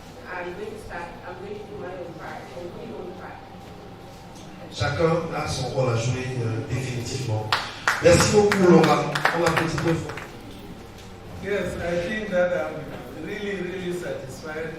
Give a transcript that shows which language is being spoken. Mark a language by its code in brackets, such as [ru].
[en] I'm going to do my own part. I'm doing my own part. [fr] Chacun a son rôle à jouer définitivement. Merci beaucoup Laura. On applaudit deux fois. [en] Yes, I think that I'm really, really satisfied.